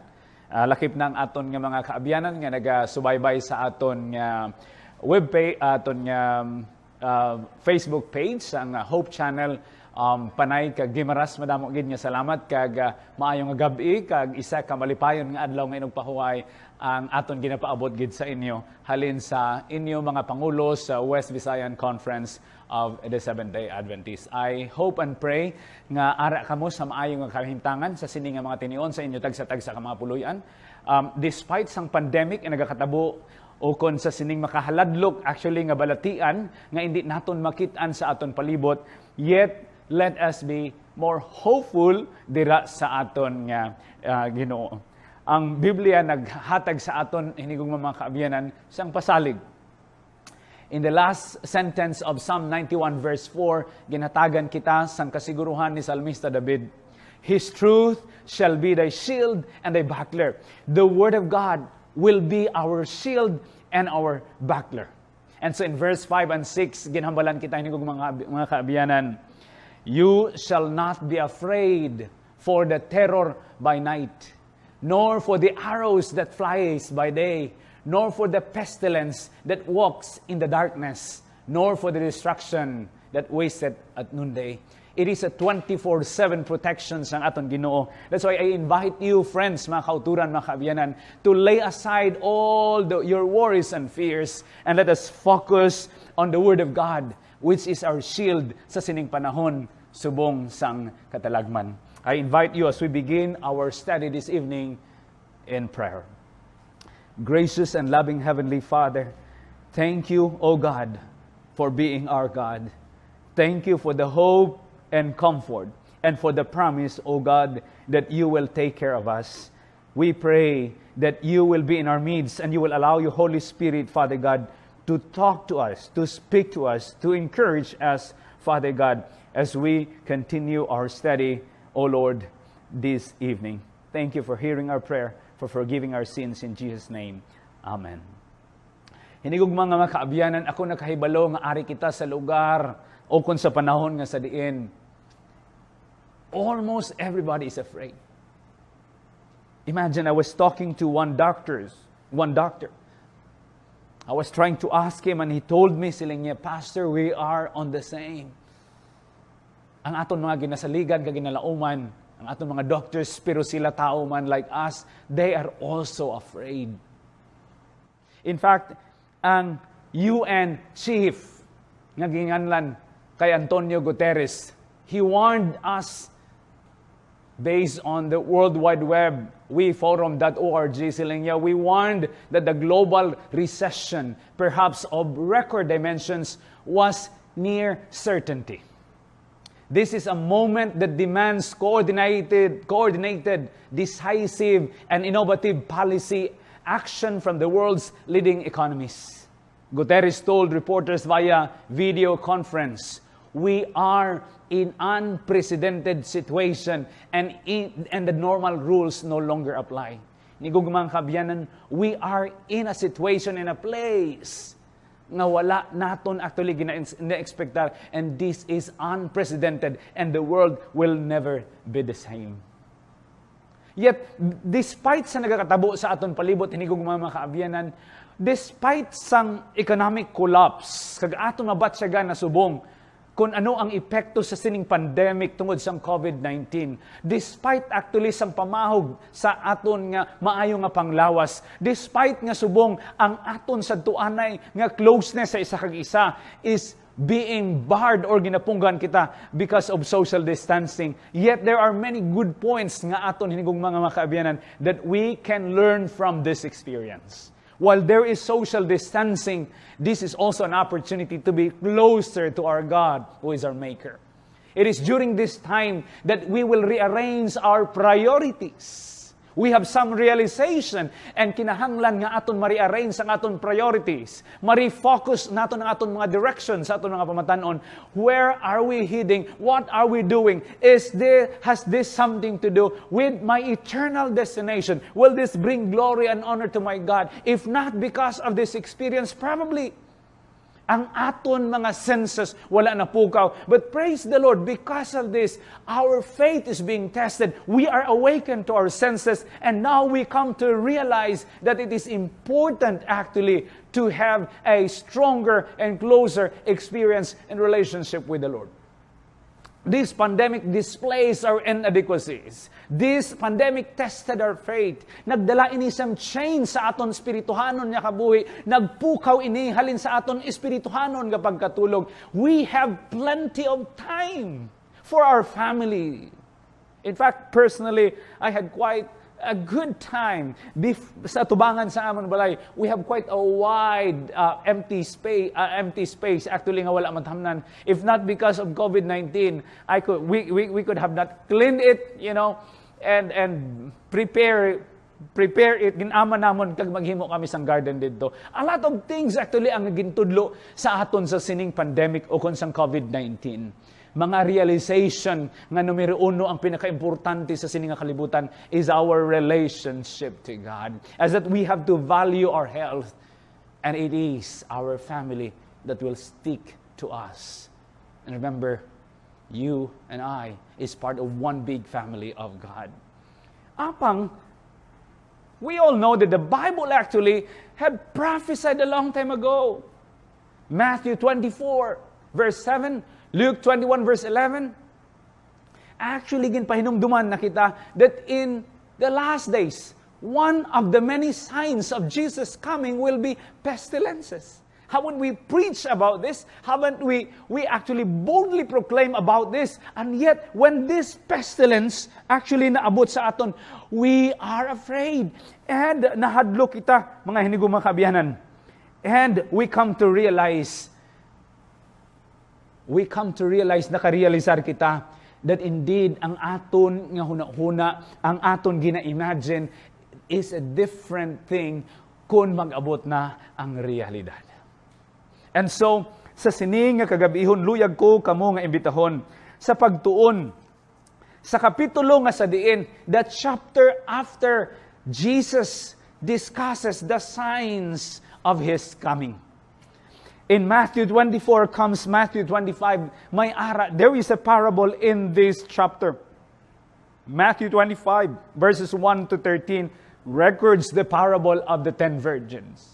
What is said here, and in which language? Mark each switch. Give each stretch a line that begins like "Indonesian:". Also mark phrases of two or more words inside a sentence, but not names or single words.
Hiligaynon: Lakip ng aton nga mga kaabyanan nga nagasubaybay sa aton nga webpage, aton nga Facebook page, ang Hope Channel. Panay kag gimaras madamo gid nga salamat kag maayong gabi kag isa ka malipayon nga adlaw nga inugpahuway ang aton ginapaabot gid sa inyo halin sa inyo mga pangulo sa West Visayan Conference of the Seventh-day Adventists.
English: I hope and pray
Hiligaynon: nga ara kamo sa maayong nga kahimtangan sa sini nga mga tinion sa inyo tagsa-tagsa ka mga puluyan. Despite sang pandemic nga nagakatabo o kon sa sining makahaladlok actually nga balatian nga hindi naton makit-an sa aton palibot,
English: yet let us be more hopeful
Hiligaynon: dira sa aton nga Ginoo. Ang Biblia naghatag sa aton hinigong mga kaabyanan sang pasalig.
English: In the last sentence of Psalm 91 verse 4,
Hiligaynon: ginatagan kita sang kasiguruhan ni Salmista David.
English: His truth shall be thy shield and thy buckler. The word of God will be our shield and our buckler. And so in verse 5 and 6,
Hiligaynon: ginhambalan kita hinigong mga kaabyanan.
English: You shall not be afraid for the terror by night, nor for the arrows that flies by day, nor for the pestilence that walks in the darkness, nor for the destruction that wasteth at noonday. It is a 24/7 protection
Hiligaynon: sang aton Ginoo.
English: That's why I invite you, friends,
Hiligaynon: mga kauturan, mga kaabyanan,
English: to lay aside all your worries and fears, and let us focus on the Word of God, which is our shield
Hiligaynon: sa sining panahon subong sang katalagman.
English: I invite you as we begin our study this evening in prayer. Gracious and loving Heavenly Father, thank you, O God, for being our God. Thank you for the hope and comfort and for the promise, O God, that you will take care of us. We pray that you will be in our midst and you will allow your Holy Spirit, Father God, to talk to us, to speak to us, to encourage us, Father God, as we continue our study, O Lord, this evening. Thank you for hearing our prayer, for forgiving our sins in Jesus' name. Amen.
Hiligaynon: Hinigog mga kaabyanan, ako nakahibalo nga ari kita sa lugar o kung sa panahon nga sa diin.
English: Almost everybody is afraid. Imagine I was talking to one doctor. I was trying to ask him and he told me,
Hiligaynon: siling niya, Pastor,
English: we are on the same.
Hiligaynon: Ang aton mga ginasaligan, kaginalauman, ang aton mga doctors, pero sila tao man
English: like us, they are also afraid. In fact,
Hiligaynon: ang UN chief nga ginganlan kay
English: Antonio Guterres, he warned us based on the World Wide Web, weforum.org,
Hiligaynon: siling niya,
English: we warned that the global recession, perhaps of record dimensions, was near certainty. This is a moment that demands coordinated, decisive, and innovative policy action from the world's leading economies. Guterres told reporters via video conference, we are in unprecedented situation and the normal rules no longer apply.
Hiligaynon: Nigugmang kabyanan,
English: we are in a situation, in a place
Hiligaynon: nga wala naton actually gina-expectar,
English: and this is unprecedented and the world will never be the same.
Hiligaynon: Yet, despite sa nagakatabo sa aton palibot, hinigog mga kaabyanan, despite sang
English: economic collapse,
Hiligaynon: kag aton mabatsagan na subong, kung ano ang epekto sa sining pandemic tungod sa COVID-19. Despite actually sang pamahog sa aton nga maayo nga panglawas, despite nga subong ang aton sa tuanay nga closeness sa isa kag isa
English: is being barred or
Hiligaynon: ginapunggan kita
English: because of social distancing. Yet there are many good points
Hiligaynon: nga aton hinigong mga kaabyanan
English: that we can learn from this experience. While there is social distancing, this is also an opportunity to be closer to our God, who is our Maker. It is during this time that we will rearrange our priorities. We have some realization and
Hiligaynon: kinahanglan nga aton ma-rearrange ang aton
English: priorities.
Hiligaynon: Ma-refocus naton ang aton mga directions sa aton mga pamatanon.
English: Where are we heading? What are we doing? Has this something to do with my eternal destination? Will this bring glory and honor to my God? If not because of this experience, probably
Hiligaynon: Ang aton mga senses wala na pukaw.
English: But praise the Lord, because of this, our faith is being tested. We are awakened to our senses, and now we come to realize that it is important actually to have a stronger and closer experience and relationship with the Lord. This pandemic displays our inadequacies. This pandemic tested our faith.
Hiligaynon: Nagdala ini isang change sa aton espirituhanon nga kabuhi. Nagpukaw ini halin sa aton espirituhanon nga pagkatulog.
English: We have plenty of time for our family. In fact, personally, I had quite a good time
Hiligaynon: sa tubangan sa amon balay.
English: We have quite a wide empty space actually
Hiligaynon: nga wala man tamnan.
English: If not because of COVID-19, we could have not cleaned it, and prepare it.
Hiligaynon: Ginaman namon kag maghimo kami sang garden dito.
English: A lot of things
Hiligaynon: actually ang gintudlo sa aton sa sining pandemic o kon sang COVID-19. Mga realization nga numero uno ang pinaka-importante sa sining kalibutan
English: is our relationship to God. As that we have to value our health, and it is our family that will stick to us. And remember, you and I is part of one big family of God. Apang, we all know that the Bible actually had prophesied a long time ago. Matthew 24, verse 7, Luke 21 verse 11, actually
Hiligaynon: ginpahinumduman na kita
English: that in the last days, one of the many signs of Jesus coming will be pestilences. Haven't we preached about this? Haven't we actually boldly proclaim about this? And yet, when this pestilence actually naabot sa aton, we are afraid.
Hiligaynon: And nahadlo kita, mga hinigumang kabiyanan.
English: And we come to realize,
Hiligaynon: nakarealisar kita,
English: that indeed,
Hiligaynon: ang aton nga huna-huna, ang aton gina-imagine,
English: is a different thing
Hiligaynon: kung mag-abot na ang realidad. And so, sa sining nga kagabihon, luyag ko kamo nga imbitahon sa pagtuon sa kapitulo nga sa diin,
English: that chapter after Jesus discusses the signs of His coming. In Matthew 24 comes Matthew 25. There is a parable in this chapter. Matthew 25, verses 1 to 13, records the parable of the 10 virgins.